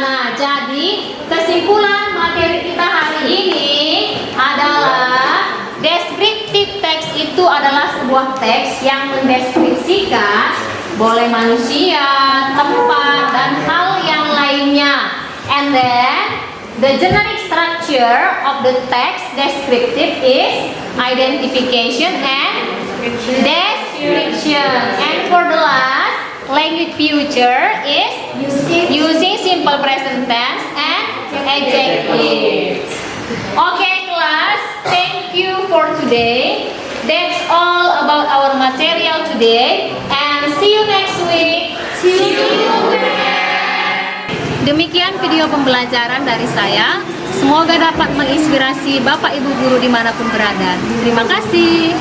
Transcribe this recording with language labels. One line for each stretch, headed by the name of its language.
Indonesian: Nah, jadi kesimpulan materi kita hari ini adalah descriptive text itu adalah sebuah teks yang mendeskripsikan boleh manusia, tempat, dan hal yang lainnya.
English: And then the generic structure of the text descriptive is identification and description. And for the last, language feature is using simple present tense and adjectives. Okay, class, thank you for today. That's all about our material today, and see you next week. See you.
Indonesian: Demikian video pembelajaran dari saya. Semoga dapat menginspirasi Bapak Ibu guru dimanapun berada. Terima kasih.